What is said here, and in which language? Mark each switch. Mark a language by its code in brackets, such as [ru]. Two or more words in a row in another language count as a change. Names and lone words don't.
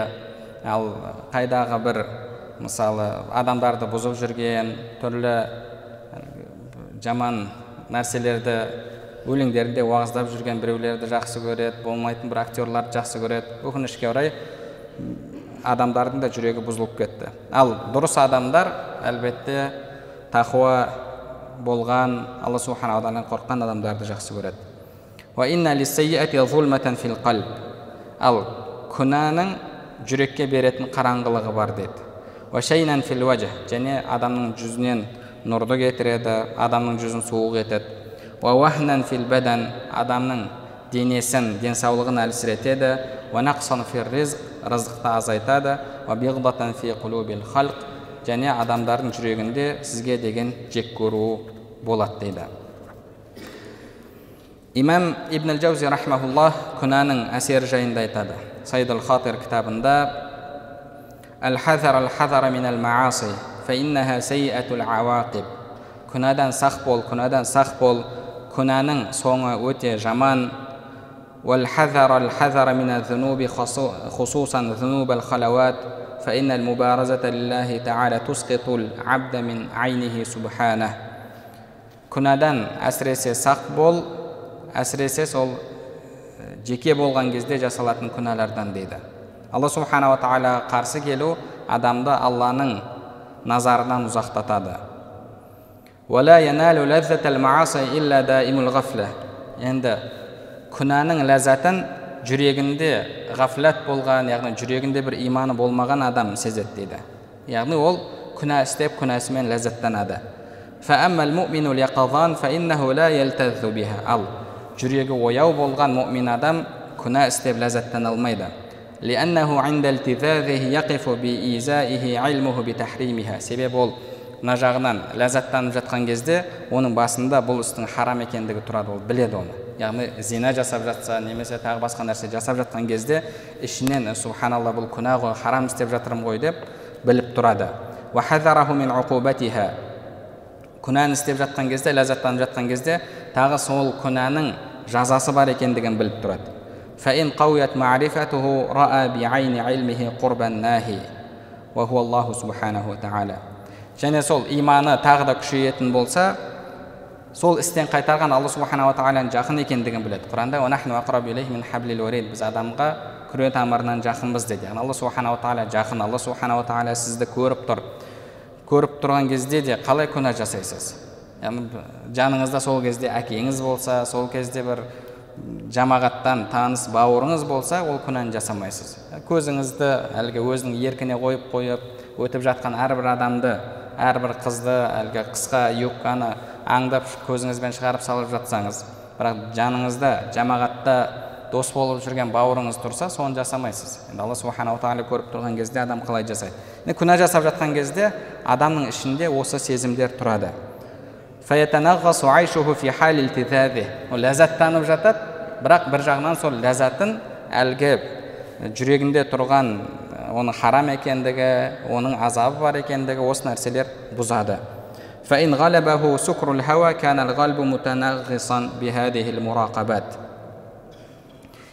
[kk] Ал қайдағы бір мысалы адамдарды бұзып жүрген, түрлі жаман нәрселерді өлеңдерінде уағыздап жүрген біреулерді жақсы көреді, болмайтын бір актерларды жақсы көреді. Өкінішке орай адамдардың да жүрегі бұзылып кетті. Ал дұрыс адамдар әлбетте тақуа болған, Алла [ar] سبحانه تعالى [kk] қорыққан адамдарды жақсы көреді. [ar] وإن للسيئات ظلمة في القلب. [kk] Ал күнәнің жүрекке беретін қараңғылығы бар дейді. [ar] وشينا في الوجه, [kk] және адамның жүзінен нұрды кетіреді, адамның жүзін суық етеді. [ar] ووهنا في البدن, [kk] адамның денесін, денсаулығын әлсіретеді. [ar] ونقصا في الرزق, [kk] рызықты азайтады. [ar] وبغضة في قلوب الخلق, [kk] және адамдардың жүрегінде сізге деген жек көру болады дейді. Имам Ибн Ал-Джаузи рахмахуллах күнәнің әсері жайында айтады. [ar] Сайдул Хатир кітабында: الحذر من المعاصي فإنها سيئة العواقب. [kk] Күнәдан сақ бол, күнәнің соңы өте жаман. [ar] والحذر من الذنوب خصوصا ذنوب الخلوات فإن المبارزة لله تعالى تسقط العبد من عينه سبحانه. [kk] Күнәдан әсіресе сақ бол, әсіресе сол жеке болған кезде жасалатын күнәлардан дейді. Алла [ar] سبحانه تعالى [kk] қарсы келу адамды Алланың назарынан ұзақтатады. [ar] ولا ينال لذة المعاصي إلا دائم الغفلة. [kk] Енді күнәнің ләззатын жүрегінде ғафлат болған, яғни жүрегінде бір иманы болмаған адам сезеді дейді. Яғни ол күнә істеп күнәсімен ләззаттанады. [ar] فأما المؤمن اليقظان فإنه لا يلتذ بها. [kk] Ал жүрегі ояу болған муъмин адам күнә істеп ләззаттана алмайды. [ar] لأنه عند التذاذه يقف بإزائه علمه بتحريمها. [kk] Себебі ол мына жағынан ләззаттанып жатқан кезде оның басында бұл істің харам екендігі тұрады, ол біледі оны. Яғни зина жасап жатса, немесе тағы басқа нәрсе жасап жатқан кезде ішінен субханалла бұл күнә ғой, харам істеп жатырмын ғой деп біліп тұрады. [ar] وحذره من عقوبتها. [kk] Күнәні істеп жатқан кезде, ләззаттанып жатқан кезде тағы сол күнәнің жазасы бар екендігін біліп тұрады. [ar] فإن قويت معرفته رأى بعين علمه قرب الناهي وهو الله سبحانه تعالى. [kk] Және сол иманы тағы да күшейетін болса, сол істен қайтарған Алла [ar] سبحانه تعالى [kk] жақын екендігін біледі. Құранда: [ar] «ونحن أقرب إليه من حبل الوريد». [kk] Біз адамға күре тамырынан жақынбыз дейді. Яғни Алла [ar] سبحانه تعالى [kk] жақын. Алла [ar] سبحانه تعالى [kk] сізді көріп тұр. Көріп тұрған кезде де қалай күнә жасайсыз? Яғни жаныңызда сол кезде әкеңіз болса, сол кезде бір жамағаттан таныс бауырыңыз болса, ол күнәні жасамайсыз. Көзіңізді әлгі өзінің еркіне қойып өтіп жатқан әрбір адамды, әрбір қызды әлгі қысқа юбканы аңдап көзіңізбен шығарып салып жатсаңыз, бірақ жаныңызда жамағатта дос болып жүрген бауырыңыз тұрса, соны жасамайсыз. Енді Алла [ar] سبحانه تعالى [kk] көріп тұрған кезде адам қалай жасайды? Күнә жасап жатқан кезде адамның ішінде осы сезімдер тұрады. [ar] فيتنغص عيشه في حال التذاذه. [kk] Ол ләззаттанып жатады, бірақ бір жағынан сол ләззатын әлгі жүрегінде тұрған оның харам екендігі, оның азабы бар екендігі, осы нәрселер бұзады. [ar] فإن غلبه سكر الهوى كان القلب متنغصا بهذه المراقبة.